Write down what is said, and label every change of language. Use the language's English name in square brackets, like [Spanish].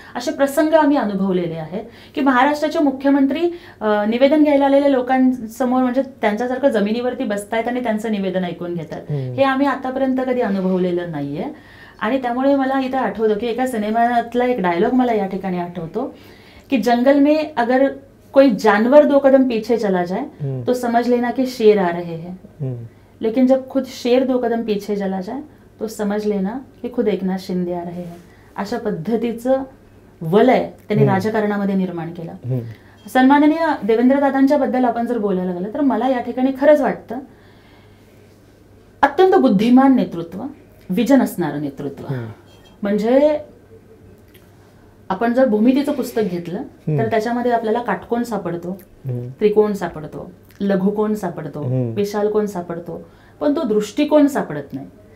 [Marathi] असे प्रसंग आम्ही अनुभवलेले आहेत की महाराष्ट्राचे मुख्यमंत्री निवेदन घ्यायला आलेल्या लोकांसमोर म्हणजे त्यांच्यासारखं जमिनीवरती बसतायत आणि त्यांचं निवेदन ऐकून घेतात. हे आम्ही आतापर्यंत कधी अनुभवलेलं नाहीये. आणि त्यामुळे मला इथं आठवतं की एका सिनेमातला एक डायलॉग मला या ठिकाणी आठवतो की [Hindi] जंगल में अगर कोई जानवर 2 कदम पीछे चला जाए तो समझ लेना कि शेर आ रहे हैं, लेकिन जब खुद शेर 2 कदम पीछे चला जाए तो समझ लेना की खुद एकनाथ शिंदे आ रहे हैं. [Marathi] अशा पद्धतीचं वलय त्यांनी राजकारणामध्ये निर्माण केलं. सन्माननीय देवेंद्रदादांच्या बद्दल आपण जर बोलायला गेलं तर मला या ठिकाणी खरंच वाटतं अत्यंत बुद्धिमान नेतृत्व, विजन असणारं नेतृत्व. म्हणजे आपण जर भूमितीचं पुस्तक घेतलं तर त्याच्यामध्ये आपल्याला काटकोन सापडतो, त्रिकोण सापडतो, लघुकोन सापडतो, विशालकोन सापडतो, पण तो दृष्टिकोन सापडत नाही.